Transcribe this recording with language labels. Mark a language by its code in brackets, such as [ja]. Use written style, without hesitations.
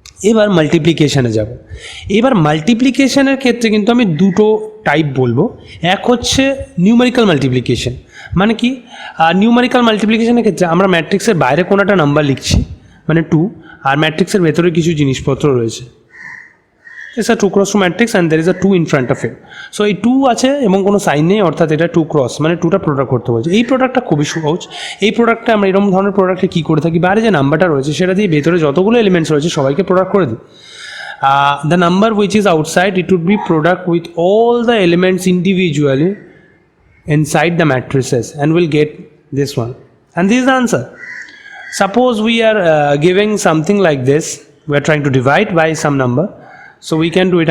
[bn] এবার মাল্টিপ্লিকেশানে যাব। এবার মাল্টিপ্লিকেশানের ক্ষেত্রে কিন্তু আমি দুটো টাইপ বলবো। এক হচ্ছে নিউমেরিক্যাল মাল্টিপ্লিকেশান, মানে কি? নিউমেরিক্যাল মাল্টিপ্লিকেশানের ক্ষেত্রে আমরা ম্যাট্রিক্সের বাইরে কোনো একটা নাম্বার লিখছি, মানে 2, আর ম্যাট্রিক্সের ভেতরে কিছু জিনিসপত্র রয়েছে। [en] It's a 2x2 matrix and there is a 2 in front of it. [bn] So এই 2 আছে এবং কোনো সাইন নেই, অর্থাৎ এটা 2x, মানে 2টা প্রোডাক্ট করতে বলছে। এই প্রোডাক্টটা খুবই সহজ। এই প্রোডাক্টটা আমরা এরকম ধরনের প্রোডাক্টে কী করে থাকি? বাইরে যে নাম্বারটা রয়েছে সেটা দিয়ে ভেতরে যতগুলো এলিমেন্টস রয়েছে সবাইকে প্রোডাক্ট করে দিই। [en] The number which is outside, it would be product with all the elements individually inside the matrices, and we'll get this one. And this is the answer. Suppose we are giving something like this. We are trying to divide by some number. So we can do it.